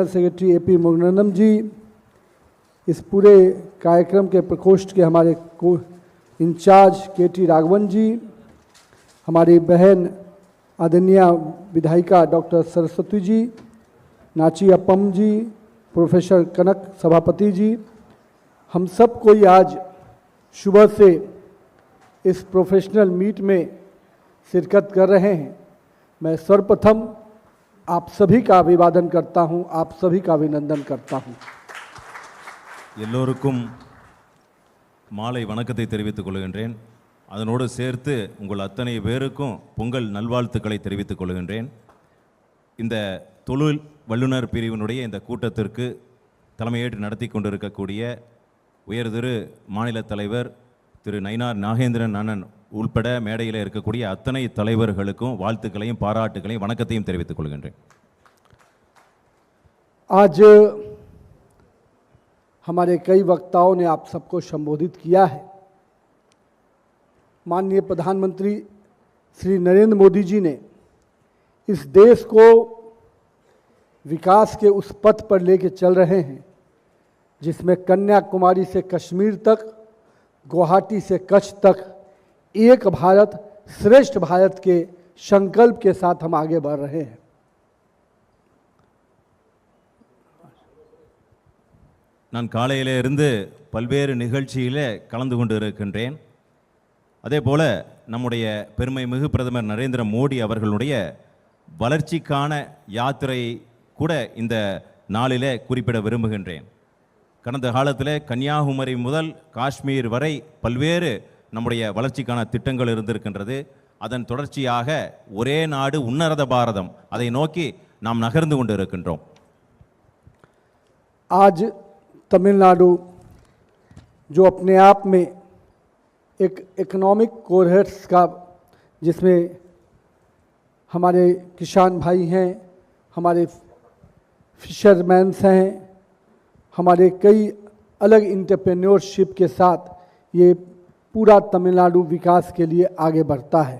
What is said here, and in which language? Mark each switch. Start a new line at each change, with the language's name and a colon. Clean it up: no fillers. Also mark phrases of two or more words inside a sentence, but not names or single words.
Hindi: सेक्रेटरी एपी मुरुगनम जी, इस पूरे कार्यक्रम के प्रकोष्ठ के हमारे इंचार्ज केटी राघवन जी, हमारी बहन आदरणीय विधायिका डॉक्टर सरस्वती जी, नाची अपम जी, प्रोफेसर कनक सभापति जी, हम सब कोई आज सुबह से इस
English: professional meet
Hindi: में शिरकत कर रहे हैं। मैं सर्वप्रथम आप सभी का अभिवादन करता हूं, आप सभी का अभिनंदन करता हूं।
Tamil: எல்லோருக்கும் மாலை வணக்கத்தை தெரிவித்துக் கொள்கின்றேன். அதனோடு சேர்த்து உங்கள் அத்தனை பேருக்கும் பொங்கல் நல்வாழ்த்துக்களை தெரிவித்துக் கொள்கின்றேன். இந்த தொழில் வல்லுநர் பிரிவினுடைய இந்த கூட்டத்திற்கு தலைமையேற்று நடத்தி கொண்டிருக்கக்கூடிய உயர்திரு மாநில தலைவர் திரு நயினார் நாகேந்திரன் அண்ணன் உள்பட மேடையில் இருக்கக்கூடிய அத்தனை தலைவர்களுக்கும் வாழ்த்துக்களையும் பாராட்டுகளையும் வணக்கத்தையும் தெரிவித்துக் கொள்கின்றேன்.
Hindi: आज हमारे कई वक्ताओं ने आप सबको संबोधित किया है। माननीय प्रधानमंत्री श्री नरेंद्र मोदी जी ने इस देश को विकास के उस पथ पर लेके चल रहे हैं जिसमें कन्याकुमारी से कश्मीर तक, गुवाहाटी से कच्छ तक एक भारत श्रेष्ठ भारत के संकल्प के साथ हम आगे बढ़ रहे हैं।
Tamil: நான் காலையில இருந்து பல்வேறு நிகழ்ச்சியில் கலந்து கொண்டு இருக்கின்றேன். அதே போல் நம்முடைய பெருமை மிகு பிரதமர் நரேந்திர மோடி அவர்களுடைய வளர்ச்சிக்கான யாத்திரை கூட இந்த நாளில் குறிப்பிட விரும்புகின்றேன். கடந்த காலத்தில் கன்னியாகுமரி முதல் காஷ்மீர் வரை பல்வேறு நம்முடைய வளர்ச்சிக்கான திட்டங்கள் இருந்திருக்கின்றது. அதன் தொடர்ச்சியாக ஒரே நாடு உன்னத பாரதம் அதை நோக்கி நாம் நகர்ந்து கொண்டு இருக்கின்றோம்.
Hindi: आज तमिलनाडु जो अपने आप में एक इकोनॉमिक कोरहेट्स का, जिसमें हमारे किसान भाई हैं, हमारे फिशरमैन्स हैं, हमारे कई अलग इंटरप्रेन्योरशिप के साथ ये पूरा तमिलनाडु विकास के लिए आगे बढ़ता है।